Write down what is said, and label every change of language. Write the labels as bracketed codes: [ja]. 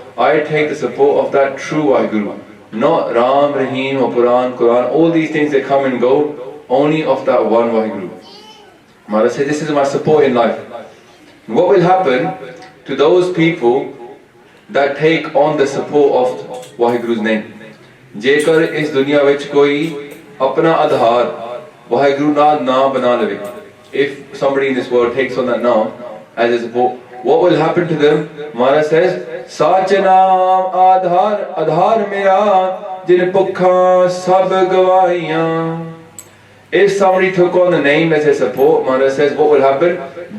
[en] I take the support of that true Vaheguru, not Ram, Rahim or Quran, all these things that come and go, only of that one Vaheguru. Maharaj says this is my support in life. What will happen to those people that take on the support of Vaheguru's name? [pa] ਜੇਕਰ ਇਸ ਦੁਨੀਆ ਵਿੱਚ ਕੋਈ ਆਪਣਾ ਆਧਾਰ ਵਾਹਿਗੁਰੂ ਨਾਲ ਨਾ ਬਣਾ ਲਵੇ, [en] if somebody in this world takes on that Naam as a support, what will happen to them? Mera says, [pa] Sacha Naam adhaaro meraa jin pukha sab gawaiyan. [en] If somebody took on the name as a support, Mera says, what will happen?